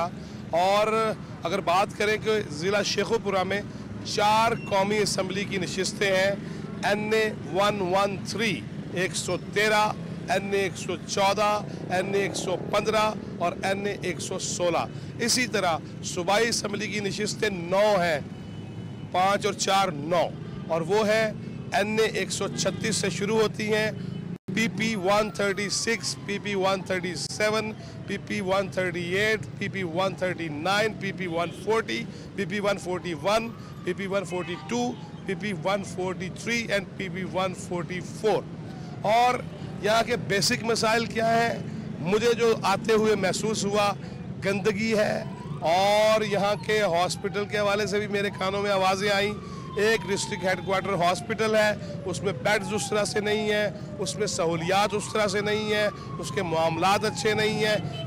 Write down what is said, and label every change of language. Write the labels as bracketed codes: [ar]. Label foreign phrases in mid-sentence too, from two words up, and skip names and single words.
[ur] اور اگر بات کریں کہ ضلع شیخوپورہ میں 4 قومی اسمبلی کی نشستیں ہیں، NA 113 113، NA 114، NA 115 اور NA 116. اسی طرح صوبائی اسمبلی کی نشستیں 9 ہیں، 5 اور 4 9، اور وہ ہے NA 136 سے شروع ہوتی ہیں, PP 136, PP 137, PP 138, PP 139, PP 140, PP 141, PP 142, PP 143 एंड PP 144। اور یہاں کے بیسک مسائل کیا ہیں? مجھے جو آتے ہوئے محسوس ہوا، گندگی ہے، اور یہاں کے ہاسپٹل کے حوالے سے بھی میرے کانوں میں آوازیں آئی. ایک [en] district headquarter hospital [ur] ہے، اس میں بیڈز اس طرح سے نہیں ہے، اس میں سہولیات اس طرح سے نہیں ہے، اس کے معاملات اچھے نہیں ہیں.